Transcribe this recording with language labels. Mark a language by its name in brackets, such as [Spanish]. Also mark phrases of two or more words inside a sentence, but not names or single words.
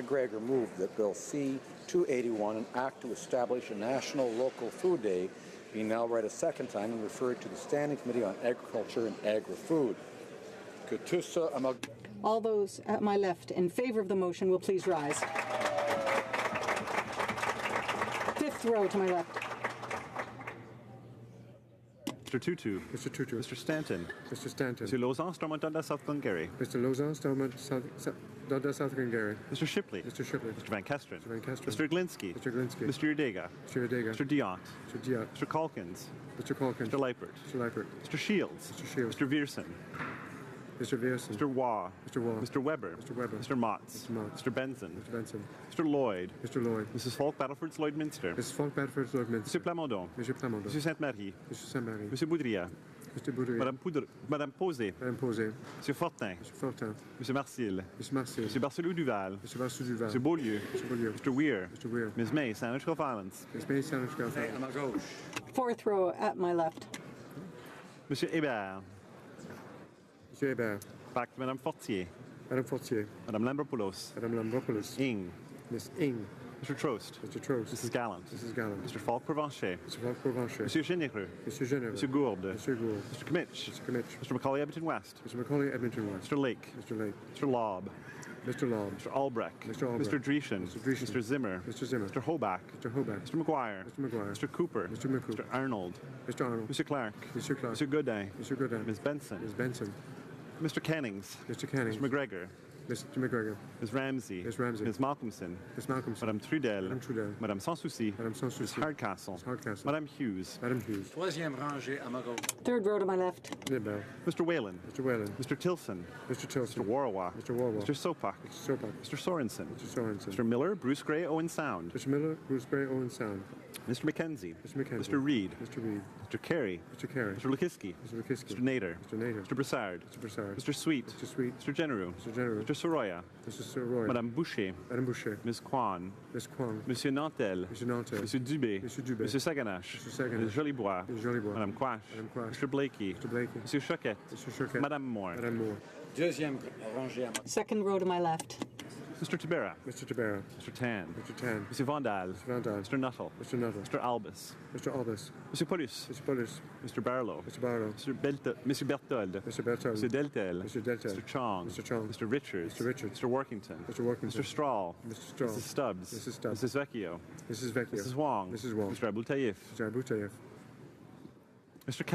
[English] McGregor moved that Bill C-281, an act to establish a national local food day, be now read a second time and referred to the Standing Committee on Agriculture and Agri-Food. All those at my left in favor of the motion will please rise. Fifth row to my left. Mr. Tutu. Mr. Tutu. Mr. Stanton. Mr. Stanton. Mr. Lausanne, Stormont, Dundas, South Glengarry. Mr. Lausanne, Stormont, Dundas, South Glengarry. Mr. Shipley. Mr. Shipley. Mr. Van Kesteren. Mr. Van Kesteren. Mr. Glinsky. Mr. Glinsky. Mr. Udega. Mr. Udega. Mr. Diot. Mr. Diot. Mr. Calkins. Mr. Calkins. Mr. Leipert. Mr. Leipert. Mr. Shields. Mr. Shields. Mr. Vierson. Mr. Vierson. Mr. Waugh. Mr. Waugh. Mr. Weber. Mr. Weber. Mr. Motts. Mr. Motts. Mr. Benson. Mr. Benson. Mr. Lloyd. Mr. Lloyd. Mrs. Falk, Battleford's Lloyd Minster. Mrs. Falk, Battleford's Lloyd Minster. Mr. Plamondon. Monsieur Plamondon. Monsieur Sainte-Marie. Monsieur Saint-Marie. Monsieur Boudria. Mr. Boudry. Madame Posé. Madame Posé. Monsieur Fortin. Monsieur Fortin. Monsieur Marcil. Monsieur Marcel. Monsieur Barcelou-Duval. Monsieur Barcelou-Duval. Monsieur Beaulieu. Monsieur Beaulieu. Mr. Weir. Mr. Weir. Ms. May, Sandwich Gulf Islands. Ms. May, Sandwich Gulf Islands. [French] À ma gauche. [English] Fourth row at my left. Monsieur Hébert. Monsieur Hébert. Back to Madame Fortier. Madame Fortier. Madame Lambropoulos. Madame Lambropoulos. Ing. Miss Ing. Mr. Trost. Mr. Trost. Mrs. Gallant. Mrs. Gallant. Mr. Falk Provencher. Mr. Falk Provencher. Monsieur Généreux. Monsieur Généreux. Monsieur Gourde. Monsieur Gourde. Mr. Kmitch. Mr. Kmitch. Mr. Macaulay Edmonton West. Mr. Macaulay Edmonton West. Mr. Lake. Mr. Lake. Mr. Lobb. Mr. Lobb. Mr. Albrecht. Mr. Albrecht. Mr. Dreeshen. Mr. Dreeshen. Mr. Zimmer. Mr. Zimmer. Mr. Hobach. Mr. Hobach. Mr. McGuire. Mr. McGuire. Mr. Cooper. Mr. McCoop. Mr. Arnold. Mr. Arnold. Mr. Clark. Mr. Clark. Mr. Godin. Mr. Godin. Ms. Benson. Ms. Benson. Mr. Cannings. Mr. Canning. Mr. McGregor. Mr. McGregor. Ms. Ramsey. Ms. Ramsey. Ms. Malcolmson. Ms. Malcolmson. Madame Trudel. Madame Trudel. Madame Sans Souci. Madame Sans Ms. Souci. Hardcastle. Ms. Hardcastle. Madame Hughes. Madame Hughes. [French] Troisième rangée à ma gauche. [English] Third row to my left. Nibel. Mr. Whalen. Mr. Whalen. Mr. Tilson. Mr. Tilson. Mr. Warwa. Mr. Warwa. Mr. Sopak. Mr. Sopak. Mr. Sorensen. Mr. Sorensen. Mr. Miller, Bruce Gray, Owen Sound. Mr. Miller, Bruce Gray, Owen Sound. Mr. McKenzie. Mr. McKenzie. Mr. Reed. Mr. Reed. Mr. Carey. Mr. Carey. Mr. Lukiski. Mr. Lukiski. Mr. Nader. Mr. Nader. Mr. Broussard. Mr. Broussard. Mr. Sweet. Mr. Sweet. Mr. Genereux. Mr. Genereux. Mr. Soroya. Mr. Soroy. Madame Boucher. Madame Boucher. Ms. Kwan. Ms. Kwong. Monsieur Nantel. Mr. Nantel. Monsieur Dubé. Monsieur Dubé. Monsieur Saganache. Mr. Saganache. Ms. Jolibois. Ms. Jolibois. Madame Quash. Madame Quash. Mr. Blakey. Mr. Blakey. Monsieur Choquette. Mr. Choquette. Madame Moore. Madame Moore. [French] Deuxième rangée à ma [English] Second row to my left. Mr. Tabera. Mr. Tabera. Mr. Tan. Mr. Tan. Monsieur Vandal. Mr. Vandal. Mr. Nuttall. Mr. Nuttall. Mr. Albus. Mr. Albus. Monsieur Paulus. Mr. Paulus. Mr. Barlow. Mr. Barlow. Monsieur Berthold. Mr. Berthold. Monsieur Deltel. Mr. Deltel. Mr. Chong. Mr. Chong. Mr. Richards. Mr. Richards. Mr. Workington. Mr. Workington. Mr. Strahl. Mr. Strahl. Mrs. Stubbs. Mrs. Stubbs. Mrs. Vecchio. Mrs. Vecchio. Mrs. Wong. Mrs. Wong. Mr. Abultaif. Mr. Abutayev.